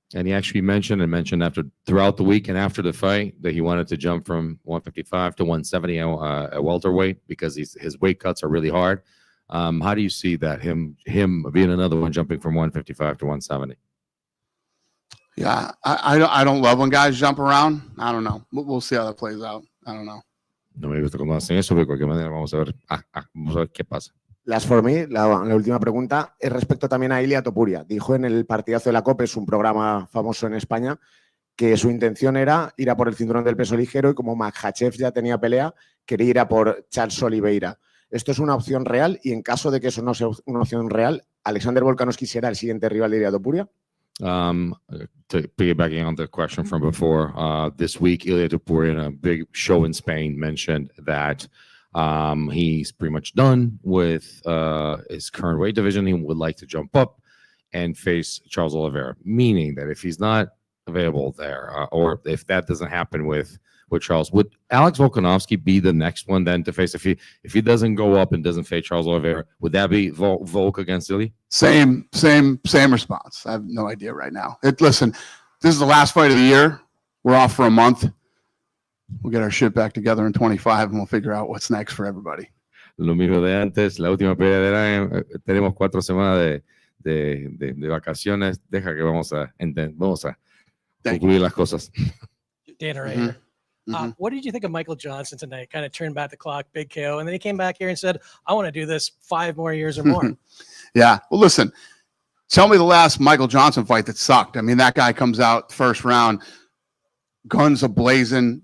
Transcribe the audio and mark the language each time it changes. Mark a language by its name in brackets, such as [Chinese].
[English] And he actually mentioned throughout the week and after the fight that he wanted to jump from 155 to 170 at welterweight because his weight cuts are really hard. How do you see that, him being another one jumping from 155 to 170? Yeah, I don't love when guys jump around. I don't know. We'll see how that plays out. I don't know. [Spanish] No me gusta cuando hacen eso, pero de cualquier manera vamos a ver qué pasa. [English] Las for me, [Spanish] la última pregunta, es respecto también a Ilia Topuria. Dijo en el partidazo de la COPE, es un programa famoso en España, que su intención era ir a por el cinturón del peso ligero y como Makhachev ya tenía pelea, quería ir a por Charles Oliveira. ¿Esto es una opción real? Y en caso de que eso no sea una opción real, ¿Alexander Volkanovski será el siguiente rival de Ilia Topuria? [English] Piggybacking on the question from before, this week, Ilia Topuria in a big show in Spain mentioned that he's pretty much done with his current weight division. He would like to jump up and face Charles Oliveira, meaning that if he's not available there, or if that doesn't happen with Charles, would Alex Volkanovski be the next one then to face? If he doesn't go up and doesn't face Charles Oliveira, would that be Volk against Ilya? Same response. I have no idea right now. Listen, this is the last fight of the year. We're off for a month. We'll get our shit back together in 25 and we'll figure out what's next for everybody. [Spanish] Lo mismo de antes, la última pelea del año, tenemos 4 semanas de vacaciones. Deja que vamos a concluir las cosas. [English] Dana right here. What did you think of Michael Johnson tonight? Kind of turned back the clock, big KO, and then he came back here and said, I want to do this 5 more years or more. Yeah. Well, listen, tell me the last Michael Johnson fight that sucked. I mean, that guy comes out first round, guns a-blazing.